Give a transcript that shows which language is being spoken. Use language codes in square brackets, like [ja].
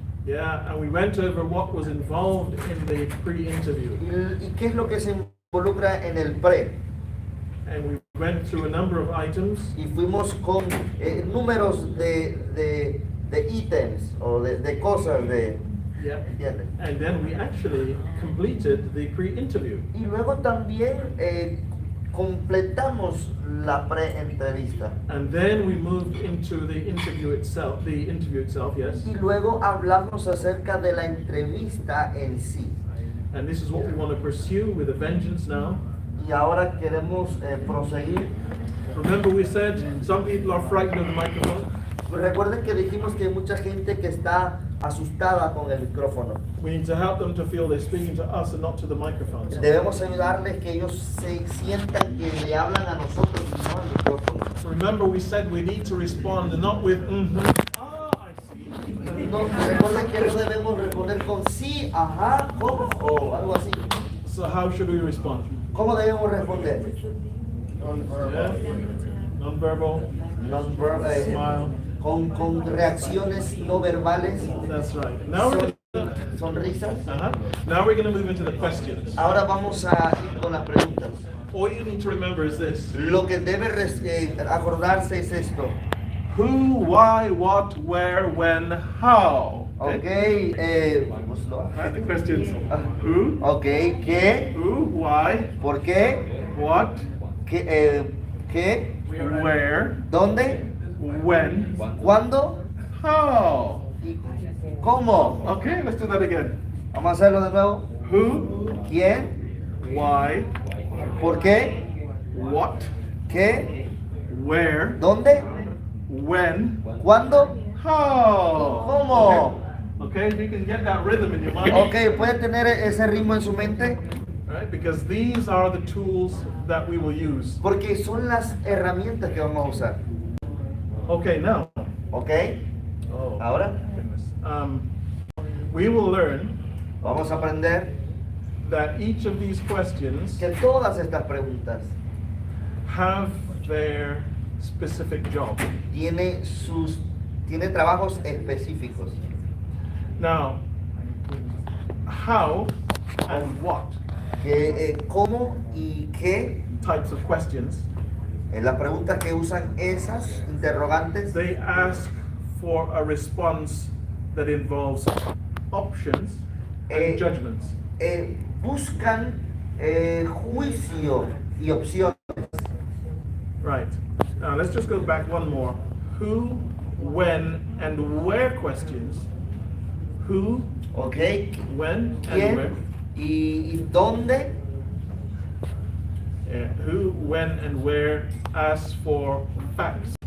[en] Yeah, and we went over what was involved in the pre-interview. [es] ¿Y qué es lo que se involucra en el pre? [en] And we went through a number of items. [es] Y fuimos con números de ítems o de cosas de... [en] Yeah. [es] ¿entiendes? [en] And then we actually completed the pre-interview. [es] Y luego también completamos la pre-entrevista. [en] And then we moved into the interview itself, yes. [es] Y luego hablamos acerca de la entrevista en sí. [en] And this is what we want to pursue with a vengeance now. [es] Y ahora queremos proseguir. [en] Remember we said some people are frightened of the microphone. [es] Recuerden que dijimos que hay mucha gente que está asustada con el micrófono. [en] We need to help them to feel they're speaking to us and not to the microphone. [es] Debemos ayudarles que ellos se sientan que le hablan a nosotros y no al micrófono. [en] Remember we said we need to respond not with I see. [es] No, recuerden que no debemos responder con sí, ajá, ¿cómo? O algo así. [en] So how should we respond? [es] ¿Cómo debemos responder? [en] Yeah. Non-verbal. Smile. [es] Con reacciones no verbales, [en] That's right. Now we're gonna, [es] sonrisas. [en] Now we're going to move into the questions. [es] Ahora vamos a ir con las preguntas. [en] All you need to remember is this. [es] Lo que debe acordarse es esto. [en] Who, why, what, where, when, how. [es] Ok, vamos [en] Right, the questions. Who, [es] ok, ¿qué? [en] who, why, [es] ¿Por qué? [en] what, [es] ¿Qué? [en] where, [es] ¿Dónde? [en] when, [es] ¿Cuándo? [en] how. [es] ¿Y cómo? [en] Okay, let's do that again. [es] Vamos a hacerlo de nuevo. [en] Who, [es] ¿Quién? [en] why, [es] ¿Por qué? [en] what, [es] ¿Qué? [en] where, [es] ¿Dónde? [en] when, [es] ¿Cuándo? [en] how. [es] ¿Cómo? [en] Okay, if you can get that rhythm in your mind. [es] Ok, ¿puede tener ese ritmo en su mente? [en] Right, because these are the tools that we will use. [es] Porque son las herramientas que vamos a usar. [en] Okay, now. [es] ¿Ok? [en] Oh, [es] Ahora [en] goodness. We will learn [es] vamos a aprender [en] that each of these questions [es] que todas estas preguntas [en] have their specific job. [es] tiene trabajos específicos. [en] Now, how and what [es] ¿Cómo y qué? [en] types of questions [es] Las preguntas que usan esas interrogantes [en] they ask for a response that involves options and judgments. [es] Buscan juicio y opciones. [en] Right. Now let's just go back one more. Who, when, and where questions. Who, [es] ¿Ok? [en] when, and where. [es] ¿Quién y dónde? [en] Who, when, and where ask for facts.